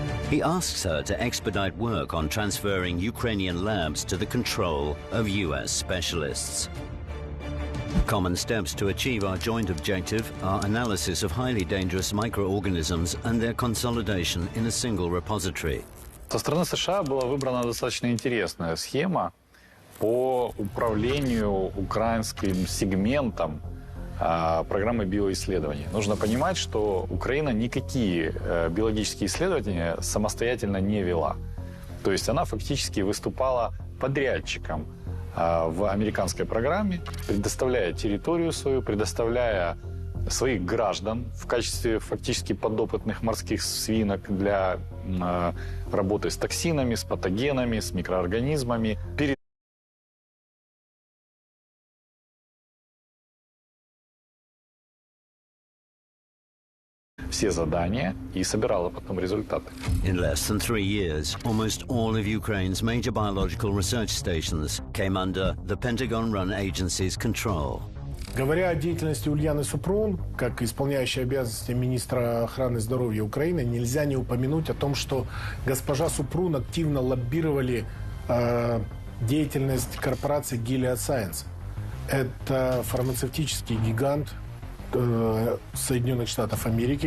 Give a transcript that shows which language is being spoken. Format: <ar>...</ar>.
<en>He asks her to expedite work on transferring Ukrainian labs to the control of US specialists. Common steps to achieve our joint objective are analysis of highly dangerous microorganisms and their consolidation in a single repository.</en> <ru>Со стороны США была выбрана достаточно интересная схема по управлению украинским сегментом программы биоисследований. Нужно понимать, что Украина никакие биологические исследования самостоятельно не вела. То есть она фактически выступала подрядчиком в американской программе, предоставляя территорию свою, предоставляя своих граждан в качестве фактически подопытных морских свинок для работы с токсинами, с патогенами, с микроорганизмами. Все задания и собирала потом результаты.</ru> <en>In less than 3 years, almost all of Ukraine's major biological research stations came under the Pentagon-run agency's control.</en> <ru>Говоря о деятельности Ульяны Супрун, как исполняющей обязанности министра охраны здоровья Украины, нельзя не упомянуть о том, что госпожа Супрун активно лоббировали деятельность корпорации Gilead Science. Это фармацевтический гигант Соединенных Штатов Америки.</ru>